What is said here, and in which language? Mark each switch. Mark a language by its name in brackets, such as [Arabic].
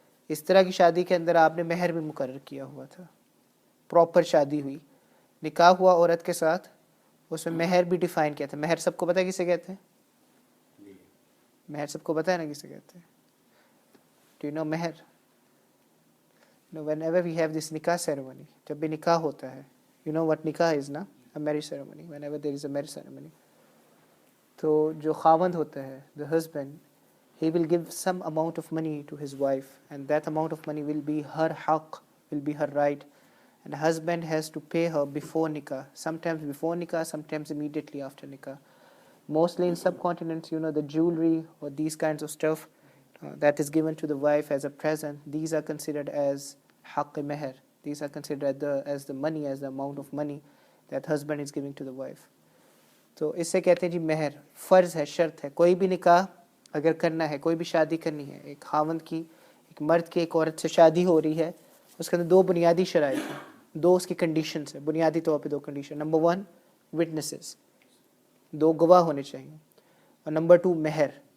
[Urdu] اس طرح کی شادی کے اندر آپ نے مہر بھی مقرر کیا ہوا تھا، پراپر شادی ہوئی، نکاح ہوا عورت کے ساتھ، اس میں مہر بھی ڈیفائن کیا تھا۔ مہر سب کو پتہ ہے کسے کہتے ہیں؟ مہر سب کو پتہ ہے نا کسے کہتے ہیں؟ [English] Do you know مہر؟ whenever we have this nikah ceremony, [Urdu] جب بھی نکاح ہوتا ہے, [English] you know what nikah is نا, a marriage ceremony, whenever there is a marriage ceremony, [Urdu] تو جو خاوند ہوتا ہے, [English] the husband, he will give some amount of money to his wife, and that amount of money will be her haqq, will be her right, and the husband has to pay her before nikah, sometimes before nikah, sometimes immediately after nikah. Mostly in subcontinents, you know, the jewelry or these kinds of stuff that is given to the wife as a present, these are considered as haqq meher. These are considered as the money, as the amount of money that husband is giving to the wife. [Urdu] تو اس سے کہتے ہیں جی مہر فرض ہے, شرط ہے. کوئی بھی نکاح اگر کرنا ہے, کوئی بھی شادی کرنی ہے, ایک خاوند کی, ایک مرد کی ایک عورت سے شادی ہو رہی ہے, اس کے اندر دو بنیادی شرائط ہیں, دو اس کی کنڈیشنز ہیں, بنیادی طور پہ دو کنڈیشن. نمبر 1 وٹنسز, دو گواہ ہونے چاہیے, اور نمبر 2 مہر.